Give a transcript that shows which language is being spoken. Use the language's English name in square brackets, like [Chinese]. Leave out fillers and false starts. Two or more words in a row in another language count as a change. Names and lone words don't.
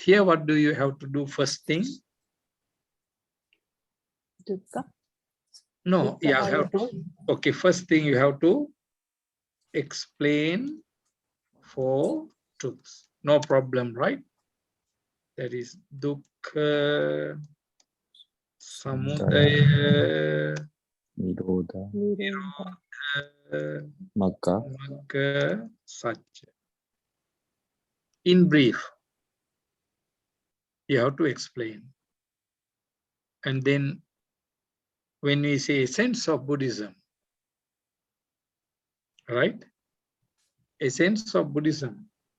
[English] Here, what do you have to do first thing? Dukkha. No, yeah, have to. Okay, first thing you have to explain four truths. No problem, right? That is [Pali] dukkha, samudaya, [English] Nirodha. Nirodha. Magga. [Pali] magga, satya. [English] In brief, you have to explain. And then when we say essence of Buddhism, right? Essence of Buddhism.